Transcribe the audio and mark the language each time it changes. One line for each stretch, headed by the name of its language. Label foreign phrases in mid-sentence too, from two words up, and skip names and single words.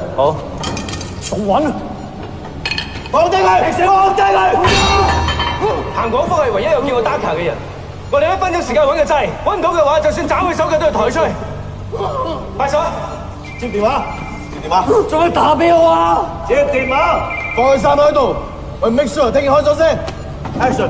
Cantonese: 好，仲揾啊！放低佢！停死我！放低佢！彭廣福係唯一有見過 Daka 嘅人。我哋1分鐘時間揾個掣，揾唔到嘅話，就算斬佢手腳都要抬出去。快手！接電話！接電話！仲要打俾我啊！接電話！放佢3個喺度，我
English: make sure
Cantonese: 聽日開咗先。Action！